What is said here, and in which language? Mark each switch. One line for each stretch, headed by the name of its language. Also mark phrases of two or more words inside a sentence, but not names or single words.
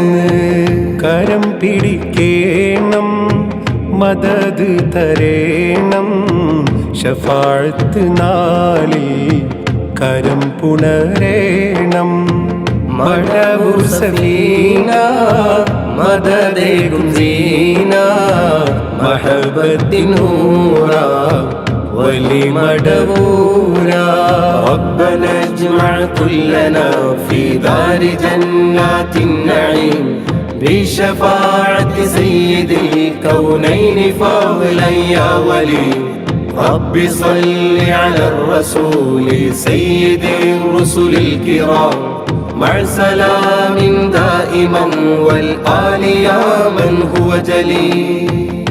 Malayalam: കരം പിടിക്കേണം മദദ് തരേണം ശഫാഅത്ത് നാളിൽ കരം പുണരേണം. മടവൂർ സഫീന മദദേകും സീന മഹബത്തിൻ നൂറാ വലി മടവൂരാ.
Arabic: ربنا اجمع كلنا في دار جنات النعيم بشفاعة سيد الكونين فضلا يا ولي. رب صل على الرسول سيد الرسل الكرام مع سلام دائما والآل يا من هو جليل.